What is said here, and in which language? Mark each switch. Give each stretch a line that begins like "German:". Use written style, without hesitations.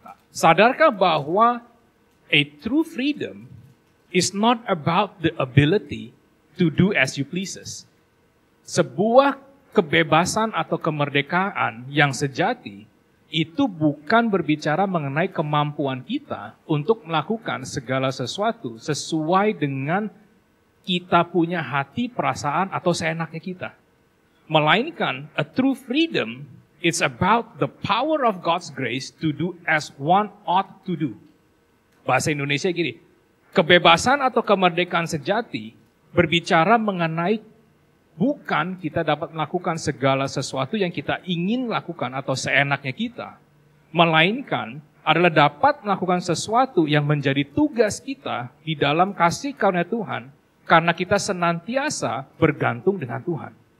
Indonesian: Sadarkah bahwa
English: a true freedom is not about the ability to do as you pleases.
Indonesian: Sebuah kebebasan atau kemerdekaan yang sejati itu bukan berbicara mengenai kemampuan kita untuk melakukan segala sesuatu sesuai dengan kita punya hati, perasaan, atau seenaknya kita. Melainkan,
English: a true freedom, it's about the power of God's grace to do as one ought to do.
Indonesian: Bahasa Indonesia gini, kebebasan atau kemerdekaan sejati berbicara mengenai bukan kita dapat melakukan segala sesuatu yang kita ingin lakukan atau seenaknya kita. Melainkan adalah dapat melakukan sesuatu yang menjadi tugas kita di dalam kasih karunia Tuhan karena kita senantiasa bergantung dengan Tuhan.